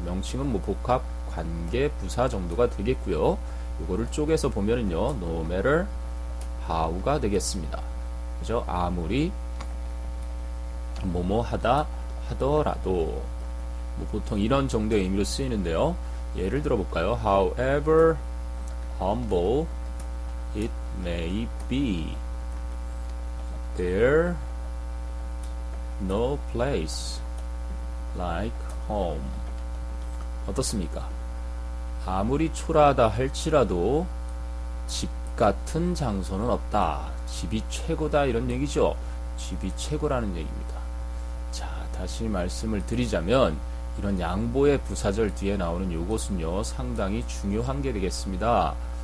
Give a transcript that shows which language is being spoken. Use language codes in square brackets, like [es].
[ko] 명칭은 뭐 복합, 관계, 부사 정도가 되겠고요. 이거를 쪼개서 보면은요 no matter how가 되겠습니다. 그죠? 아무리 뭐뭐 하다 하더라도 뭐 보통 이런 정도의 의미로 쓰이는데요. 예를 들어 볼까요? [en] However humble it may be, there no place like home. [ko] 어떻습니까? 아무리 초라하다 할지라도 집 같은 장소는 없다. 집이 최고다 이런 얘기죠. 집이 최고라는 얘기입니다. 자, 다시 말씀을 드리자면 이런 양보의 부사절 뒤에 나오는 요것은요 상당히 중요한 게 되겠습니다.